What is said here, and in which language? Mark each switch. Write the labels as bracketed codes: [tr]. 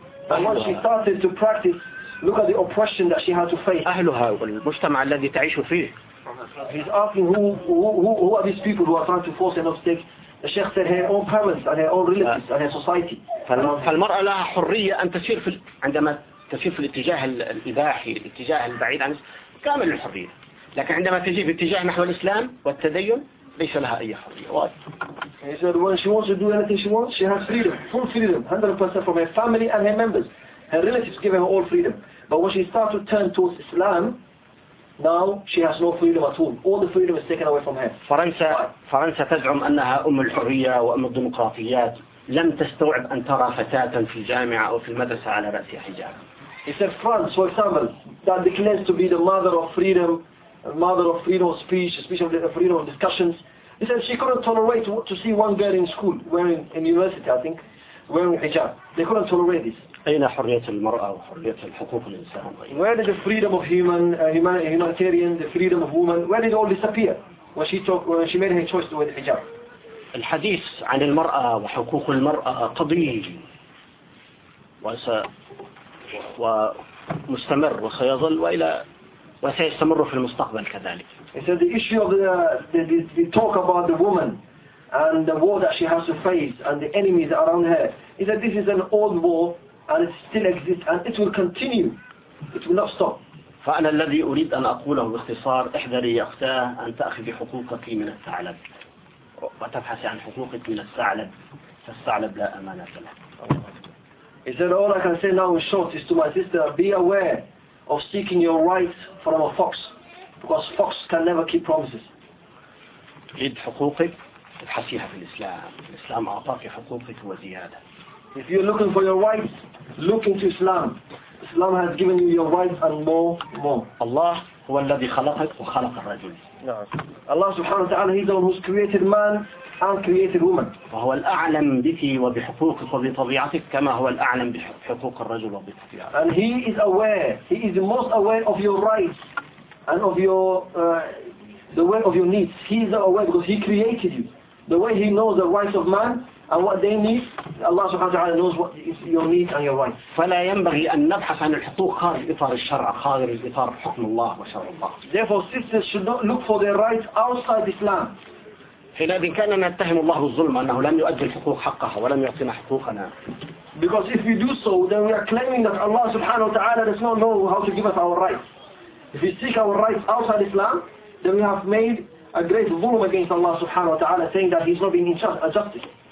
[en] And when she started to practice, look at the oppression that she had to face. [ar] أهلها والمجتمع الذي تعيش فيه. [en] He's asking who are these people who are trying to force her not to take. The Sheikh said her own parents and her own relatives and her society. [ar] فالمرأة لها حرية أن تسير في عندما تسير في الاتجاه الإباحي الاتجاه البعيد عن كامل الحرية. لكن عندما تجي باتجاه نحو الإسلام والتدين ليس لها أي حرية. [en] He said when she wants to do anything she wants, she has freedom, full freedom, 100% from her family and her members. Her relatives give her all freedom. But when she starts to turn towards Islam, now she has no freedom at all. All the freedom is taken away from her. [ar] فرنسا تزعم أنها أم الحرية وأم الديمقراطيات. لم تستوعب أن ترى فتاة في الجامعة أو في المدرسة على رأسها حجاب. [en] He said France, for example, that declares to be the mother of freedom. Mother of freedom of speech, especially of freedom of discussions. He said she couldn't tolerate to see one girl in school, wearing in university, I think, wearing hijab. They couldn't tolerate this. [ar] أين حرية المرأة وحرية حقوق الإنسان؟ [en] Where did the freedom of humanitarian, the freedom of woman, where did all disappear when she made her choice to wear the hijab? [ar] الحديث عن المرأة وحقوق المرأة قضية ومستمر وسيظل وإلى وسيستمر في المستقبل كذلك. [en] He said the issue of the talk about the woman and the war that she has to face and the enemies around her. He said this is an old war and it still exists and it will continue. it will not stop. [ar] فأنا الذي أريد أن أقوله باختصار احذري يا أختاه أن تأخذ حقوقك من الثعلب وتبحث عن حقوقك من الثعلب فالثعلب لا أمانة له. [en] Is that all I can say now in short is to my sister, be aware of seeking your rights from a fox, because fox can never keep promises. [ar] تريد حقوقك تبحثيها في الإسلام. الإسلام أعطاك حقوقك وزيادة. [en] If you're looking for your rights, look into Islam. Islam has given you your rights and more. [ar] Allah هو الذي خلقك وخلق الرجل. [en] Allah [ar] سبحانه وتعالى [en] is the one who's created man and created woman. [ar] وهو الأعلم بك وبحقوقك وبطبيعتك كما هو الأعلم بحقوق الرجل وبطبيعتك. [en] And he is aware, he is the most aware of your rights and of the way of your needs. He is aware because he created you. The way he knows the rights of man and what they need, Allah [ar] سبحانه وتعالى [en] knows what is your needs and your rights. [ar] فلا ينبغي أن نبحث عن الحقوق خارج إطار الشرع خارج إطار حكم الله وشرع الله. [en] Therefore, sisters should not look for their rights outside Islam. [ar] حينئذ كأننا نتهم الله بالظلم أنه لم يؤدي الحقوق حقها ولم يعطينا حقوقنا. [en] Because if we do so, then we are claiming that Allah [ar] سبحانه وتعالى [en] does not know how to give us our rights. If we seek our rights outside Islam, then we have made a great zulm against Allah [ar] سبحانه وتعالى, [en] saying that He's not being justice.